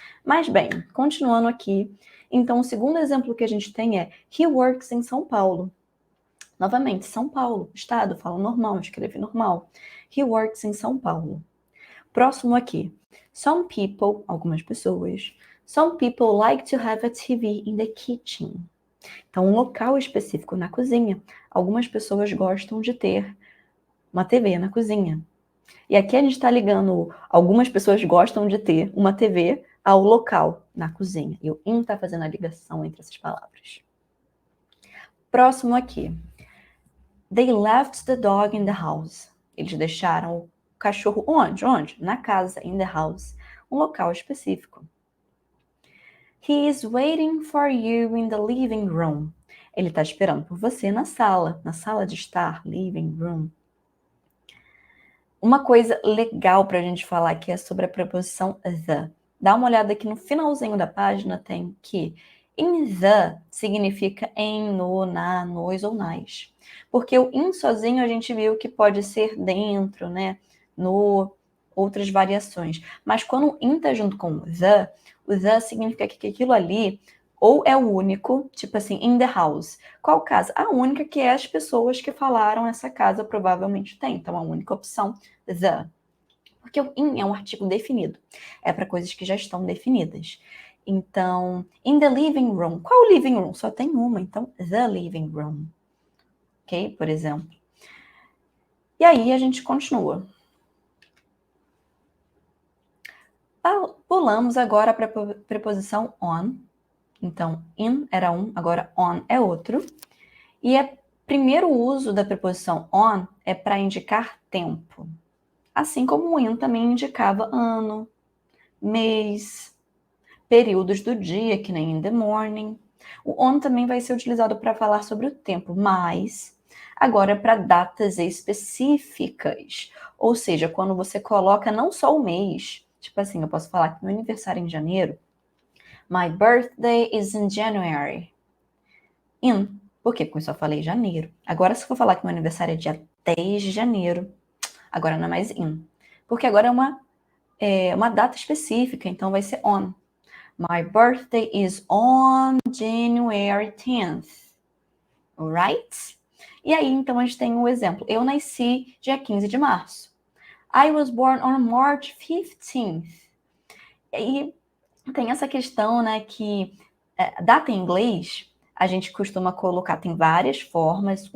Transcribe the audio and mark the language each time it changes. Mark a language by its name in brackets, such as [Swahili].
[Portuguese] Mas bem, continuando aqui, então o segundo exemplo que a gente tem é [English] He works [Portuguese] em São Paulo. Novamente, São Paulo, estado, fala normal, escreve normal. [English] He works [Portuguese] em São Paulo. Próximo aqui. [English] Some people, [Portuguese] algumas pessoas. [English] Some people like to have a TV in the kitchen. [Portuguese] Então, um local específico na cozinha. Algumas pessoas gostam de ter uma TV na cozinha. E aqui a gente está ligando, algumas pessoas gostam de ter uma TV ao local na cozinha. E o in está fazendo a ligação entre essas palavras. Próximo aqui. [English] They left the dog in the house. [Portuguese] Eles deixaram o cachorro onde? Onde? Na casa, [English] in the house. [Portuguese] Um local específico. [English] He is waiting for you in the living room. [Portuguese] Ele está esperando por você na sala de estar, [English] living room. [Portuguese] Uma coisa legal para a gente falar aqui é sobre a preposição the. Dá uma olhada aqui no finalzinho da página, tem que in the significa em, no, na, nos ou nas. Porque o in sozinho a gente viu que pode ser dentro, né? No, outras variações. Mas quando o in tá junto com o the significa que aquilo ali ou é o único, tipo assim, [English] in the house. [Portuguese] Qual casa? A única que é as pessoas que falaram essa casa provavelmente tem. Então, a única opção, the. Porque o in é um artigo definido. É para coisas que já estão definidas. [English] Então, in the living room. [Portuguese] Qual living room? Só tem uma. Então, [English] the living room. [Portuguese] Ok? Por exemplo. E aí, a gente continua. Pulamos agora para a preposição on. Então, in era um, agora on é outro. E o primeiro uso da preposição on é para indicar tempo. Assim como o in também indicava ano, mês, períodos do dia, que nem [English] in the morning. [Portuguese] O on também vai ser utilizado para falar sobre o tempo, mas agora é para datas específicas. Ou seja, quando você coloca não só o mês, tipo assim, eu posso falar que meu aniversário é em janeiro. [English] My birthday is in January. In. [Portuguese] Por quê? Porque eu só falei janeiro. Agora, se eu for falar que meu aniversário é dia 10 de janeiro, agora não é mais in. Porque agora é uma data específica, então vai ser on. [English] My birthday is on January 10th. Alright? [Portuguese] E aí, então, a gente tem um exemplo. Eu nasci dia 15 de março. [English] I was born on March 15th. [Portuguese] E tem essa questão, né, que data em inglês, a gente costuma colocar, tem várias formas.